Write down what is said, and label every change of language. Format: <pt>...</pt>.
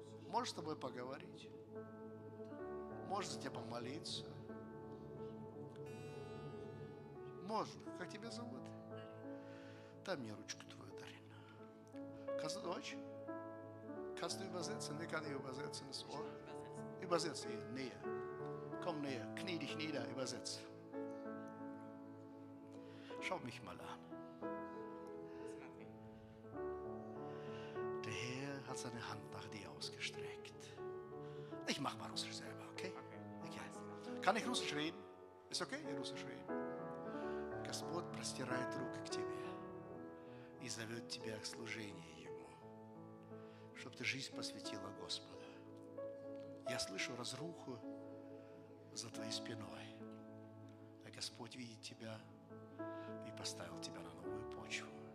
<ru>Можешь с тобой поговорить? Можно за тебя помолиться? Можно. Как тебя зовут? Дай мне rutschku твою, Darina.</ru> <de>Kannst du Deutsch? Kannst du übersetzen? Wer kann ich übersetzen? Das Ohr? Übersetze hier, näher. Komm näher, knie dich nieder, übersetze. Schau mich mal an. Der Herr hat seine Hand nach dir ausgestreckt.</de> <ru>Ich mach mal Russisch selber, okay? Okay. Kann ich Russisch reden? Ist okay, Russisch reden? Господь простирает руки к тебе и зовет тебя к служению Ему, чтобы ты жизнь посвятила Господу. Я слышу разруху за твоей спиной, а Господь видит тебя и поставил тебя на новую почву.</ru>